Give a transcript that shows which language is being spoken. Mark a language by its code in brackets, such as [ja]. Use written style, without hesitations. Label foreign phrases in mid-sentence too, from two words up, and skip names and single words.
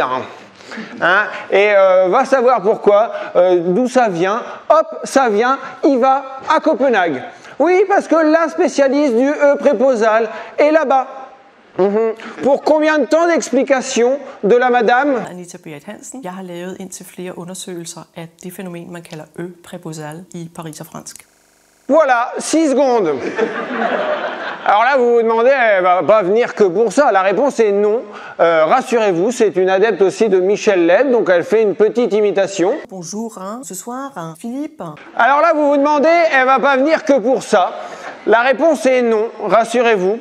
[fr] Hein, et va savoir pourquoi, d'où ça vient. Hop, ça vient, il va à Copenhague. Oui, parce que la spécialiste du E préposal est là-bas. Pour combien de temps d'explication de la madame? Anita Beat Hansen. [da] Jeg har lavet indtil flere undersøgelser af det fænomen, man kalder [fr] Ø préposal [da] i pariserfransk. [fr] Voilà, 6 secondes. Alors là, vous vous demandez, elle va pas venir que pour ça. La réponse est non. Rassurez-vous, c'est une adepte aussi de Michel Leb, donc elle fait une petite imitation. Bonjour, hein, ce soir, hein, Philippe. Alors là, vous vous demandez, elle va pas venir que pour ça. La réponse est non, rassurez-vous.